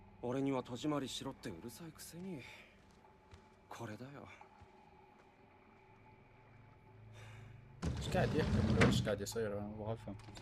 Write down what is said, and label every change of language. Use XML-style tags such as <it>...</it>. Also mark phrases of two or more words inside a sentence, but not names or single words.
<ja>俺には戸締まりしろってうるさいくせに。これだよ。</ja> <ar>اش قاعد يحكم ولا واش قاعد يصير؟ انا ابغى افهم.</ar>